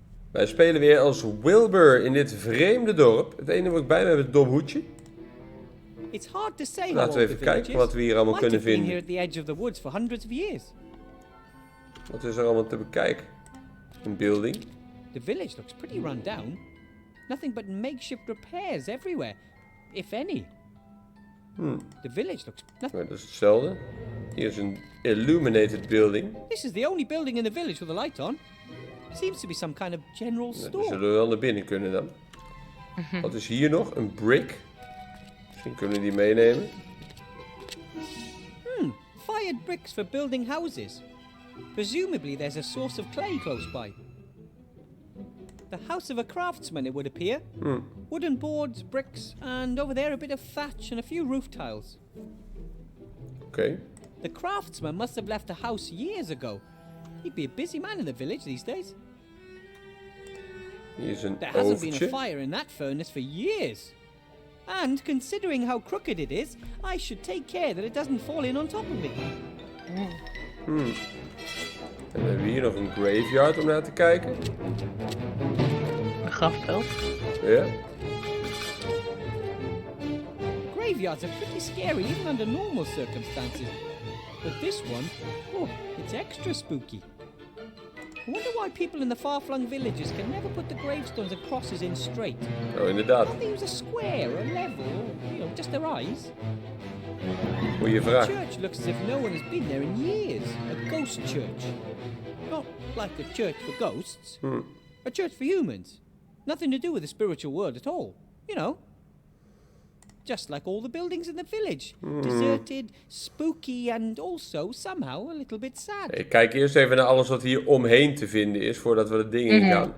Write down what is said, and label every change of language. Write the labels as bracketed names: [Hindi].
[Dutch] Wij spelen weer als Wilbur in dit vreemde dorp. Het enige wat ik bij me heb is een dom hoedje. [English] It's hard to say [Dutch] Laten we even kijken wat we hier allemaal kunnen vinden. [English] Here at the edge of the woods for hundreds of years. [Dutch] Wat is er allemaal te bekijken? Een building. [English] The village looks pretty run down. Nothing but makeshift repairs everywhere, if any. The village looks nothing. [Dutch] Dat is hetzelfde. Hier is een illuminated building. [English] This is the only building in the village with a light on. Seems to be some kind of general store. [Dutch] We zullen wel naar binnen kunnen dan. Wat is hier nog? Een brick. Misschien kunnen we die meenemen. [English] Fired bricks for building houses. Presumably there's a source of clay close by. The house of a craftsman, it would appear. Wooden boards, bricks, and over there a bit of thatch and a few roof tiles. Okay. The craftsman must have left the house years ago. He'd be a busy man in the village these days. [Dutch] Hier is een [English] There hasn't been [Dutch] oventje. [English] a fire in that furnace for years. And considering how crooked it is, I should take care that it doesn't fall in on top of me. [Dutch] En we hebben hier nog een graveyard om naar te kijken. Een grafveld. Ja. [English] Graveyards are pretty scary even under normal circumstances. But this one, it's extra spooky. I wonder why people in the far-flung villages can never put the gravestones and crosses in straight. [Dutch] Oh, inderdaad. [English] Can't they use a square, a level, or, just their eyes? [Dutch] Goeie [English] The [Dutch] vraag. [English] church looks as if no one has been there in years. A ghost church. Not like a church for ghosts. A church for humans. Nothing to do with the spiritual world at all. You know. Just like all the buildings in the village. Deserted, spooky, and also somehow a little bit sad. [Dutch] Ik kijk eerst even naar alles wat hier omheen te vinden is, voordat we de dingen in gaan.